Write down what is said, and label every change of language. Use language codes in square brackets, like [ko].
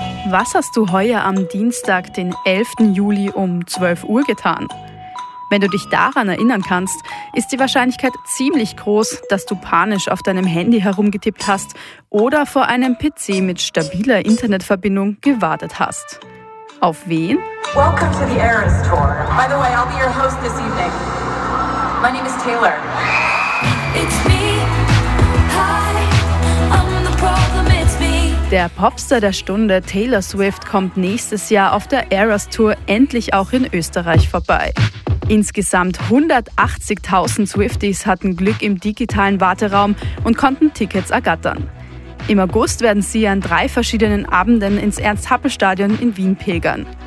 [de] Was hast du heuer am Dienstag, den 11. Juli um 12 Uhr getan? Wenn du dich daran erinnern kannst, ist die Wahrscheinlichkeit ziemlich groß, dass du panisch auf deinem Handy herumgetippt hast oder vor einem PC mit stabiler Internetverbindung gewartet hast. Auf wen? [en] Welcome to the Eras Tour. By the way, I'll be your host this evening. My name is Taylor. It's me. Hi, I'm the problem. It's me. [de] Der Popstar der Stunde Taylor Swift kommt nächstes Jahr auf der Eras Tour endlich auch in Österreich vorbei. Insgesamt 180.000 Swifties hatten Glück im digitalen Warteraum und konnten Tickets ergattern. Im August werden sie an drei verschiedenen Abenden ins Ernst-Happel-Stadion in Wien pilgern.